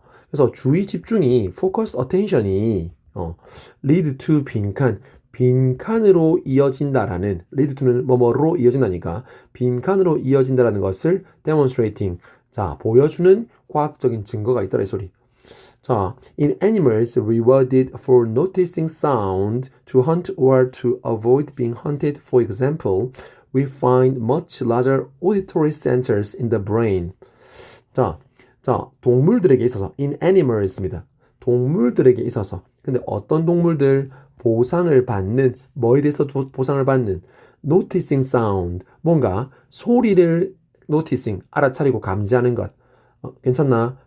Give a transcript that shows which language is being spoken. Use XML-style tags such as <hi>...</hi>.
<ko>그래서 주의 집중이</ko> <en>focused attention</en> <ko>이</ko> <en>lead to</en> <ko>빈칸으로 이어진다라는, lead to는 뭐뭐로 이어진다니까 빈칸으로 이어진다라는 것을 demonstrating, 자, 보여주는 과학적인 증거가 있더라, 이 소리.</ko> <en>자, in animals rewarded for noticing sound to hunt or to avoid being hunted, for example, we find much larger auditory centers in the brain.</en> <ko>자, 동물들에게 있어서</ko> <en>in animals</en> <ko>입니다. 동물들에게 있어서. 근데 어떤 동물들 보상을 받는, 뭐에 대해서 보상을 받는?</ko> <en>noticing sound,</en> <ko>뭔가 소리를 noticing, 알아차리고 감지하는 것. 괜찮나?</ko>